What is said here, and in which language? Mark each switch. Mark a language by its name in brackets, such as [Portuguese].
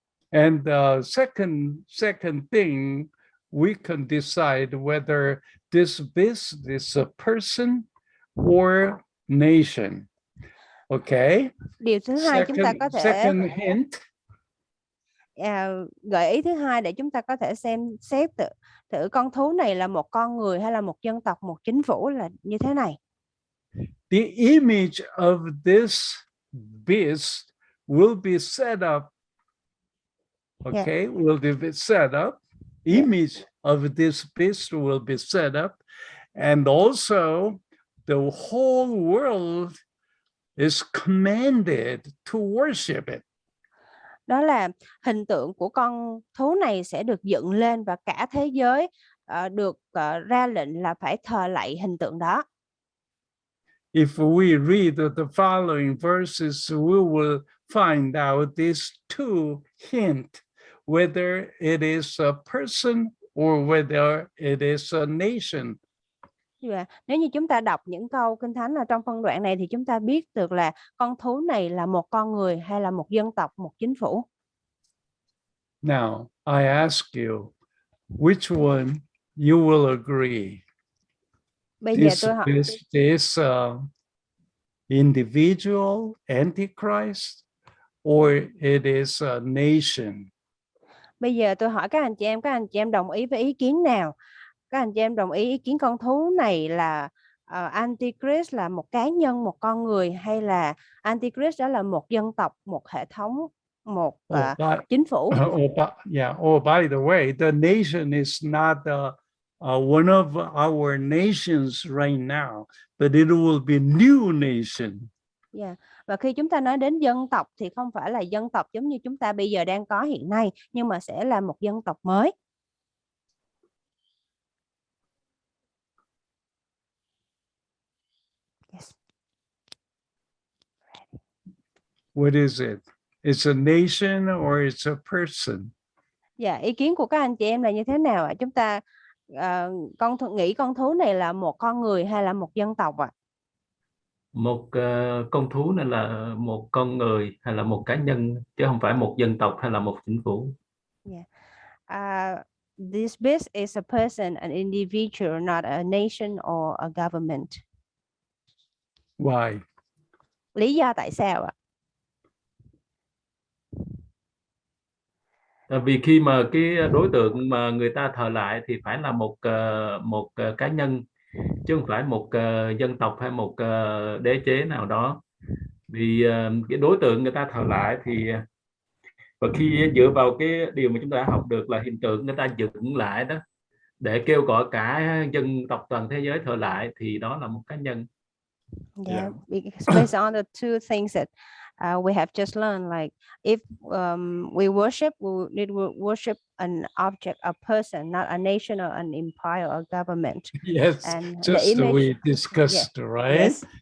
[English] And second thing, we can decide whether this beast is a person or nation. Okay. [Vietnamese] Điều thứ hai chúng ta có thể [English] second hint. [Vietnamese] Gợi ý thứ hai để chúng ta có thể xem xét thử con thú này là một con người hay là một dân tộc, một chính phủ là như thế này. [English] The image of this beast will be set up. Okay, will be set up. Image of this beast will be set up, and also the whole world is commanded to worship it. [Vietnamese] Đó là hình tượng của con thú này sẽ được dựng lên và cả thế giới được ra lệnh là phải thờ lạy hình tượng đó. [English] If we read the following verses, we will find out these two hints, whether it is a person or whether it is a nation. [Vietnamese] Nếu như chúng ta đọc những câu Kinh Thánh ở trong phân đoạn này thì chúng ta biết được là con thú này là một con người hay là một dân tộc, một chính phủ. [English] Now, I ask you, which one you will agree? [Vietnamese] Bây giờ tôi hỏi, [English] this individual Antichrist or it is a nation? [Vietnamese] Bây giờ tôi hỏi các anh chị em đồng ý với ý kiến nào? Các anh chị em đồng ý kiến con thú này là Antichrist là một cá nhân, một con người, hay là Antichrist đó là một dân tộc, một hệ thống, một chính phủ? [English] By the way, the nation is not one of our nations right now, but it will be new nation. [Vietnamese] Và khi chúng ta nói đến dân tộc thì không phải là dân tộc giống như chúng ta bây giờ đang có hiện nay, nhưng mà sẽ là một dân tộc mới. [English] What is it? It's a nation or it's a person? [Vietnamese] Ý kiến của các anh chị em là như thế nào ạ? Chúng ta nghĩ con thú này là một con người hay là một dân tộc ạ? Một con thú này là một con người hay là một cá nhân, chứ không phải một dân tộc hay là một chính phủ. [English] This beast is a person, an individual, not a nation or a government. Why? [Vietnamese] Lý do tại sao ạ? Tại vì khi mà cái đối tượng mà người ta thờ lại thì phải là một cá nhân, chứ không phải một dân tộc hay một đế chế nào đó. Vì cái đối tượng người ta thờ lại thì và khi dựa vào cái điều mà chúng ta đã học được là hiện tượng người ta dựng lại đó để kêu gọi cả dân tộc toàn thế giới thờ lại thì đó là một cá nhân. [English] Yeah, because based on the two things that we have just learned, like if we worship, we need to worship an object, a person, not a nation or an empire or government. Yes, And the just image, we discussed, right? yes,